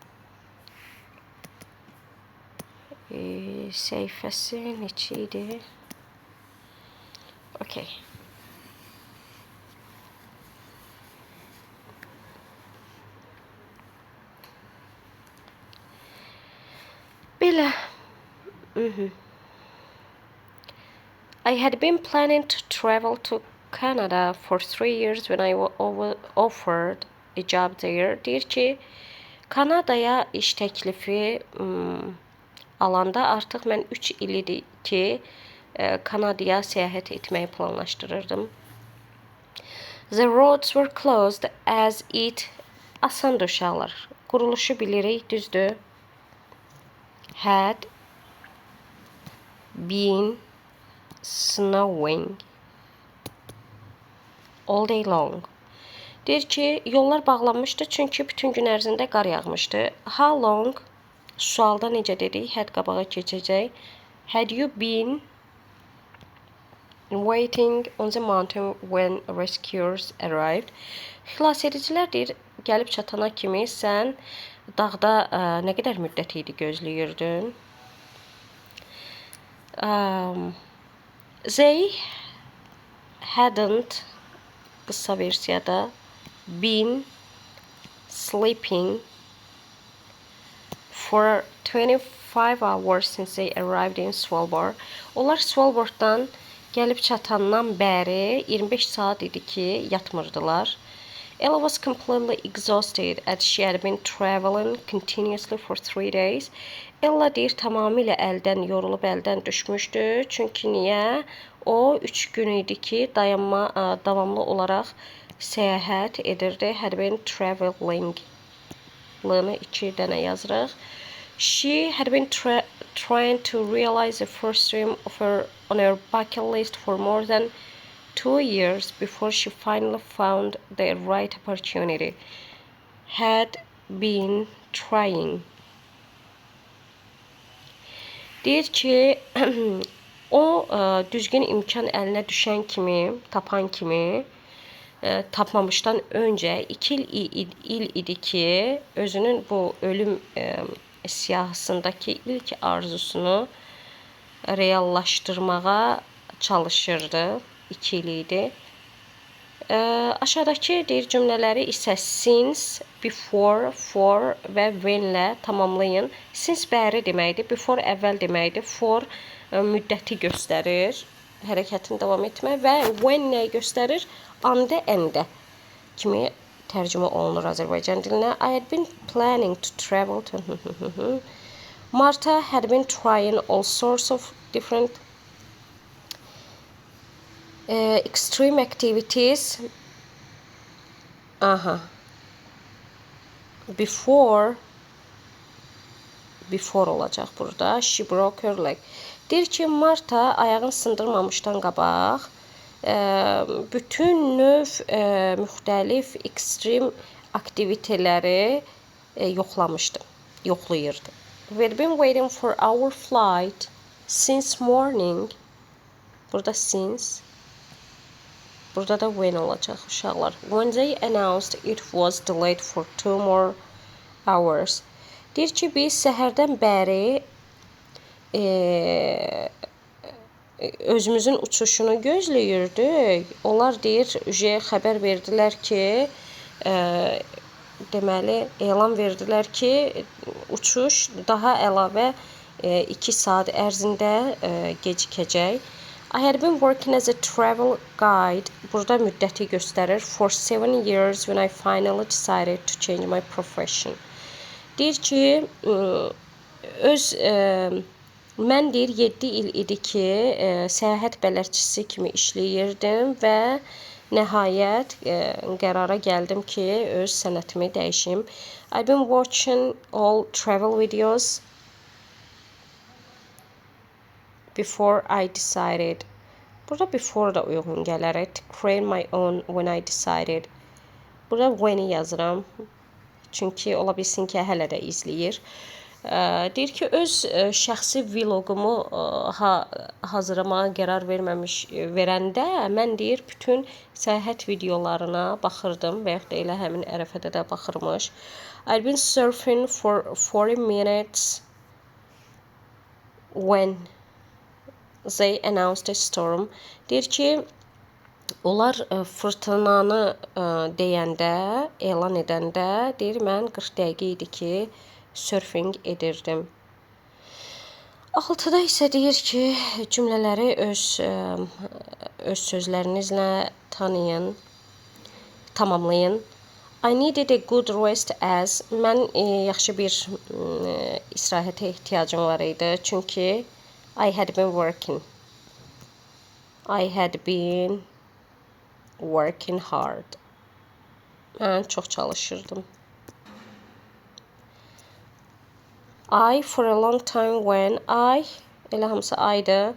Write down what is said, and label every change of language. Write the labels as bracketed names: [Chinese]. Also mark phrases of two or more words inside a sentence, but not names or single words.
[Azerbaijani] Səhifəsi neçə idi? Okay. Belə. [English] I had been planning to travel to Canada for 3 years when I was offered a job there. [Azerbaijani] Deyir ki, Kanadaya iş təklifi alanda artıq mən 3 il idi ki, Kanadaya səyahət etməyi planlaşdırırdım. [English] The roads were closed as it [Azerbaijani] asandır uşaqlar. Quruluşu bilirik, düzdür. [English] Had been snowing all day long. [Azerbaijani] Deyir ki, yollar bağlanmışdı, çünki bütün gün ərzində qar yağmışdı. [English] How long? [Azerbaijani] Sualda necə dedik? Had qabağa keçəcək. [English] Had you been waiting on the mountain when rescuers arrived? [Azerbaijani] Xilasedicilər deyir, gəlib çatana kimi sən dağda nə qədər müddət idi gözləyirdin? [English] They hadn't, [Azerbaijani] qısa versiyada, [English] been sleeping for 25 hours since they arrived in Svalbard. [Azerbaijani] Onlar Svalbarddan gəlib çatandan bəri 25 saat idi ki, yatmırdılar. [English] Ella was completely exhausted as she had been traveling continuously for 3 days. [Azerbaijani] Ella deyir, tamamilə yorulub əldən düşmüşdü. Çünki niyə? O 3 gün idi ki, davamlı olaraq səyahət edirdi. [English] Had been traveling. [Azerbaijani] Lığını 2 dənə yazırıq. [English] She had been trying to realize the first dream on her bucket list for more than 2 years before she finally found the right opportunity. Had been trying. [Azerbaijani] Deyir ki, o düzgün imkan əlinə düşən kimi, tapan kimi, tapmamışdan öncə 2 il idi ki, özünün bu ölüm siyahısındakı ilk arzusunu reallaşdırmağa çalışırdı. 2 il idi. Aşağıdakı deyir cümlələri isə [English] since, before, for [Azerbaijani] və when-lə tamamlayın. Since bəri deməkdir, before əvvəl deməkdir, for müddəti göstərir, hərəkətin davam etmə və when nəyi göstərir? Anda, əndə kimi tərcümə olunur Azərbaycan dilinə. [English] I had been planning to travel to... Marta had been trying all sorts of different extreme activities. [Azerbaijani] Before olacaq burada. [English] She broke her leg. [Azerbaijani] Deyir ki, Marta ayağını sındırmamışdan qabaq bütün növ müxtəlif ekstrem aktiviteləri yoxlayırdı. [English] We've been waiting for our flight since morning. [Azerbaijani] Burada since, burada da when olacaq uşaqlar. [English] When they announced it was delayed for 2 more hours. [Azerbaijani] Deyir ki, biz səhərdən bəri özümüzün uçuşunu gözləyirdik. Onlar deyir, xəbər verdilər ki, deməli, elan verdilər ki, uçuş daha əlavə 2 saat ərzində gecikəcək. [English] I had been working as a travel guide. [Azerbaijani] Burada müddəti göstərir. [English] For 7 years when I finally decided to change my profession. [Azerbaijani] Deyir ki, mən deyir 7 il idi ki, səyahət bələdçisi kimi işləyirdim və nəhayət qərara gəldim ki, öz sənətimi dəyişim. [English] I've been watching all travel videos before I decided. [Azerbaijani] Burada before da uyğun gələr. [English] To create my own when I decided. [Azerbaijani] Burada when-i yazıram. Çünki ola bilsin ki, hələ də izləyir. Deyir ki, öz şəxsi vlogumu hazırlamağa qərar verəndə mən deyir, bütün səyahət videolarına baxırdım və yaxud da elə həmin ərəfədə də baxırmış. [English] I've been surfing for 40 minutes when they announced a storm. [Azerbaijani] Deyir ki, onlar fırtınanı deyəndə, elan edəndə, deyir, mən 40 dəqiqə idi ki, surfing edirdim. 6-da isə deyir ki, cümlələri öz sözlərinizlə tamamlayın. [English] I needed a good rest as [Azerbaijani] mən yaxşı bir istirahətə ehtiyacım var idi. [English] Çünki I had been working. I had been working hard. [Azerbaijani] Mən çox çalışırdım. [English] I for a long time when I [Azerbaijani] elə hamısı [English] I'dı.